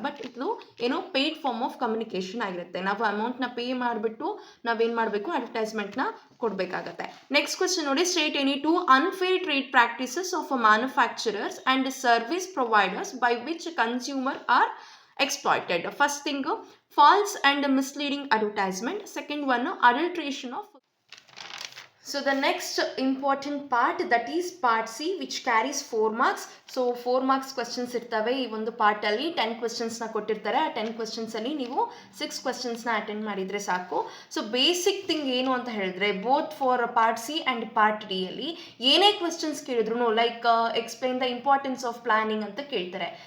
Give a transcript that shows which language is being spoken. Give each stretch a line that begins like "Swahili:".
Kannada: But ಇದು ಏನು, paid form of communication ಆಗಿರುತ್ತೆ. ನಾವು ಅಮೌಂಟ್ನ ಪೇ ಮಾಡಿಬಿಟ್ಟು ನಾವೇನು ಮಾಡಬೇಕು, ಅಡ್ವರ್ಟೈಸ್ಮೆಂಟ್ನ ಕೊಡಬೇಕಾಗತ್ತೆ.
English: Next question ನೋಡಿ, state any two unfair trade practices of manufacturers and service providers by which consumer are exploited. First thing, false and misleading advertisement. Second one, adulteration of. So the next important part, that is part C, which carries 4 marks.
Kannada: So 4 marks questions ಇರ್ತವೆ ಈ ಒಂದು part ಅಲ್ಲಿ. 10 ಕ್ವೆಶ್ಚನ್ಸ್ನ ಕೊಟ್ಟಿರ್ತಾರೆ. ಆ 10 questions ಅಲ್ಲಿ ನೀವು 6 ಕ್ವೆಶ್ಚನ್ಸ್ನ attend ಮಾಡಿದ್ರೆ ಸಾಕು. ಸೊ ಬೇಸಿಕ್ ಥಿಂಗ್ ಏನು ಅಂತ ಹೇಳಿದ್ರೆ,
English: both for part C and part D
Kannada: ಅಲ್ಲಿ ಏನೇ ಕ್ವೆಶ್ಚನ್ಸ್ ಕೇಳಿದ್ರು
English: like explain the importance of planning
Kannada: ಅಂತ ಕೇಳ್ತಾರೆ.